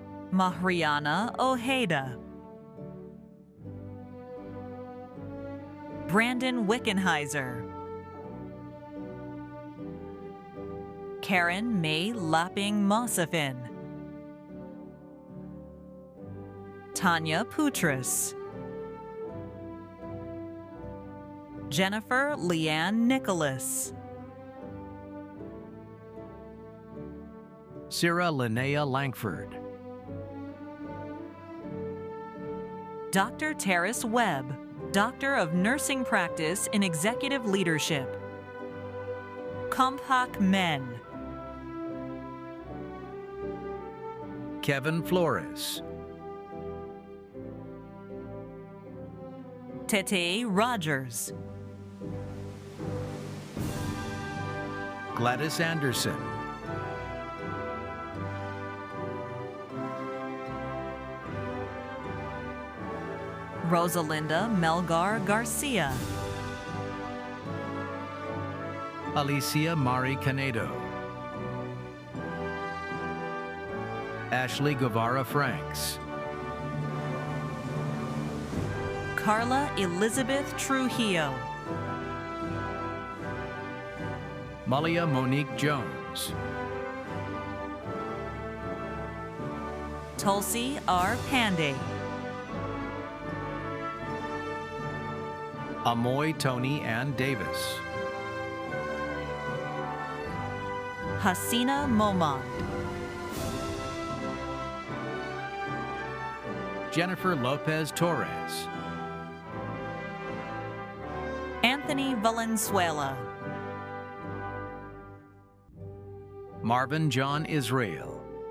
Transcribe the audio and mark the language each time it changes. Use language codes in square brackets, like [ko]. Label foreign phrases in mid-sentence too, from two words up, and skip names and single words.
[en] Mahriana Ojeda. Brandon Wickenheiser. Karen May Lapping Mossafin. Tanya Putras. Jennifer Leanne Nicholas. Sarah Linnea Langford. Dr. Terrace Webb, Doctor of Nursing Practice in Executive Leadership. Kompak Men. Kevin Flores. Tete Rogers. Gladys Anderson. Rosalinda Melgar Garcia. Alicia Mari Canedo. Ashley Guevara Franks. Carla Elizabeth Trujillo. Malia Monique Jones. Tulsi R. Pandey. Amoy Tony Ann Davis. Hasina Momand. Jennifer Lopez Torres. Anthony Valenzuela. Marvin John Israel.